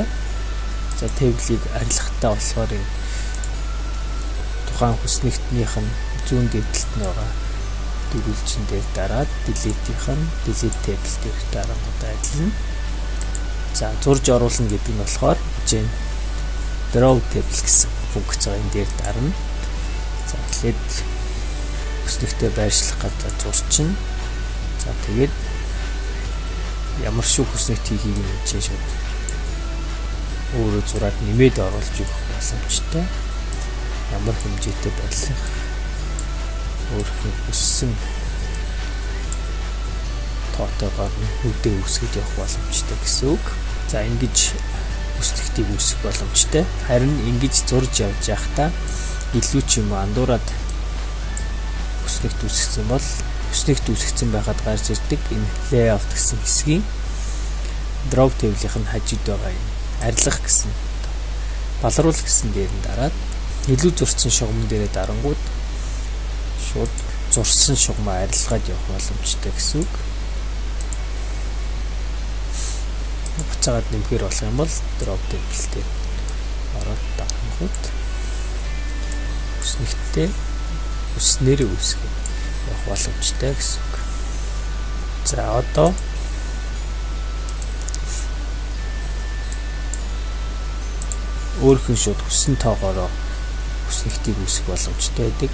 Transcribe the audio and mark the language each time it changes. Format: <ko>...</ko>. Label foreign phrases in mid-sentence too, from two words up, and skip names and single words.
<mn>За table-ийг арилгахтай болохоор тухайн хүснэгтнийх нь зүүн дэвтэлт нь байгаа дөрвөлжин дээр дараад delete-ийнх нь</mn> <en>delete table</en> <mn>дээр дарангууд ажиллана. За зурж оруулна гэдэг нь болохоор</mn> <en>draw table</en> <mn>гэсэн функц энэ дээр дарна. За тэгээд хүснэгтээ байршлах гэдэг зурчин. За тэгээд ямар шүү хүснэгт хийхийг нь чинь шууд өөрөө зураад нэмээд оруулж өгөх боломжтой. Ямар хэмжээтэй байлгах өөрийнхөө хүссэн тоотойгоор үдээ үүсгэж явах боломжтой гэсэн үг. За ингэж хүснэгтийг үүсгэх боломжтой. Харин ингэж зурж явж байхдаа илүү ч юм андуураад хүснэгт үүсгэсэн бол хүснэгт үүсгэсэн байхад гарч ирдэг энэ layout гэсэн хэсгийн</mn> <en>drop table-</en> <mn>ийн хажууд байгаа юм арилгах гэсэн балруулах гэсэн дээр нь дараад илүү зурсан шугам дээрээ дарангууд шууд зурсан шугамаа арилгаад явах боломжтой гэсэн үг. Буцаагаад нэмэхээр болох юм бол</mn> <en>drop table</en> <mn>дээр ороод дарангууд хүснэгтээ хүснээрээ үүсгэх явах боломжтой гэсэн үг. За одоо өөрхөн шууд хүссэн тоогоороо хүснэгтийг үүсгэх боломжтой байдаг.</mn>